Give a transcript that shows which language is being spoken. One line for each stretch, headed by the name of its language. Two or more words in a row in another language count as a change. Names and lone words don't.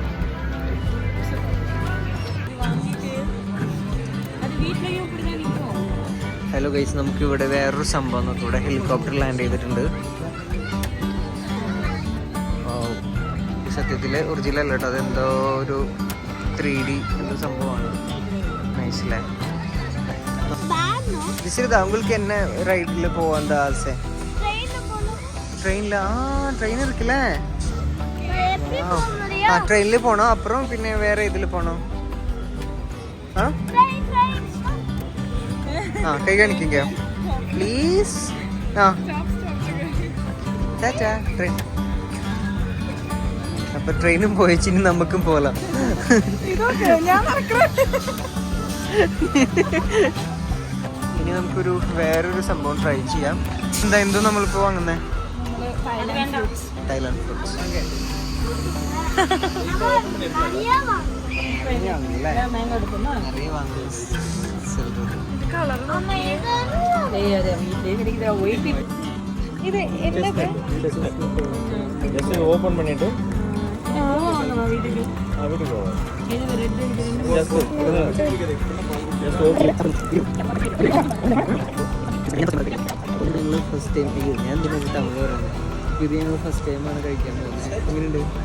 Malayalam: ഹലോ ഗൈസ്, നമുക്ക് ഇവിടെ വേറൊരു സംഭവം നോക്കാം. ഇവിടെ ഹെലികോപ്റ്റർ ലാൻഡ് ചെയ്തിട്ടുണ്ട്. സത്യത്തില് ഒറിജിനൽ അല്ല കേട്ടോ, അതെന്തോ ഒരു 3D എന്തോ സംഭവമാണ്. നൈസില്ലേ?
Tamil: உங்களுக்கு என்ன ரைட்ல போவான் ஆசை? ட்ரெயின்ல ட்ரெயின் இருக்குல்ல, ட்ரெயின்ல போனோம். அப்புறம் பின்ன வேற இதுல போனோம். கை காணிக்கீங்க ப்ளீஸ். ட்ரெயின்.
Malayalam: അപ്പൊ ട്രെയിനും പോയിച്ചിനി നമുക്കും പോലാം. ഇനി നമുക്കൊരു വേറൊരു സംഭവം ട്രൈ ചെയ്യാം. എന്തോ നമ്മളിപ്പോ വാങ്ങുന്നേ? തായ്ലാൻഡ് ഫ്രൂട്ട്സ്.
Tamil: ஓபன் பண்ணிட்டு
English: first time
Malayalam: ഞാൻ തമിഴ് പറയുന്നത്. ഇത് ഞങ്ങൾ
English: first timeആണ്
Malayalam: കഴിക്കാൻ പോകുന്നത്. എങ്ങനെയുണ്ട്?